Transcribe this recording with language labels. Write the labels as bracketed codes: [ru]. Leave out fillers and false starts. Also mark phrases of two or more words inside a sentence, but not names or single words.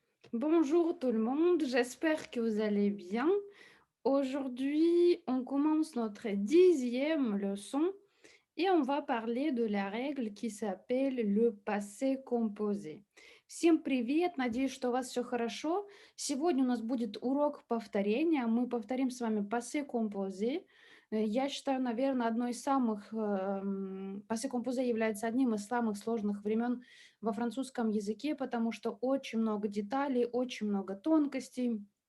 [fr] Bonjour tout le monde, j'espère que vous allez bien. Aujourd'hui, on commence notre 10e leçon et on va parler de la règle qui s'appelle le passé composé. [ru] Всем привет, надеюсь, что у вас все хорошо. Сегодня у нас будет урок повторения. Мы повторим с вами [fr] passé composé. [ru] Я считаю, наверное, одной из самых... [fr] Passé composé [ru] является одним из самых сложных времен во французском языке, потому что очень много деталей, очень много тонкостей.